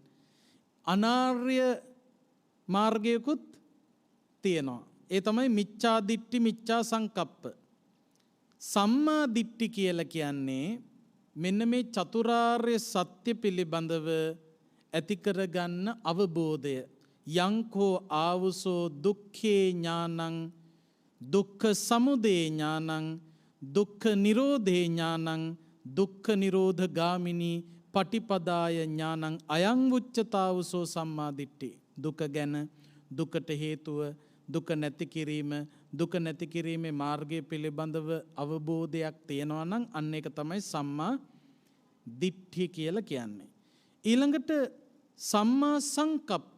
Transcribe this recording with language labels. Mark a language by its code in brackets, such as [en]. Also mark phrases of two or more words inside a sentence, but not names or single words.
[si] අනාර්ය මාර්ගයකුත් තියෙනවා. ඒ තමයි [pi] මිච්ඡා දිට්ඨි, මිච්ඡා සංකප්ප. සම්මා දිට්ඨි [si] කියලා කියන්නේ මෙන්න මේ චතුරාර්ය සත්‍ය පිළිබඳව ඇති කරගන්න අවබෝධය. [pi] යංකෝ ආවුසෝ දුක්ඛේ ඥානං, දුක්ඛ සමුදය ඥානං, දුක්ඛ නිරෝධේ ඥානං, දුක්ඛ නිරෝධ ගාමිනී පටිපදාය ඥානං අයං උච්චතාවුසෝ සම්මා දිට්ඨි. [si] දුක ගැන, දුකට හේතුව, දුක නැති කිරීම, දුක නැති කිරීමේ මාර්ගය පිළිබඳව අවබෝධයක් තියෙනවා නම් අන්න ඒක තමයි [pi] සම්මා දිට්ඨි [si] කියලා කියන්නේ. [pi] ඊළඟට සම්මා සංකප්ප.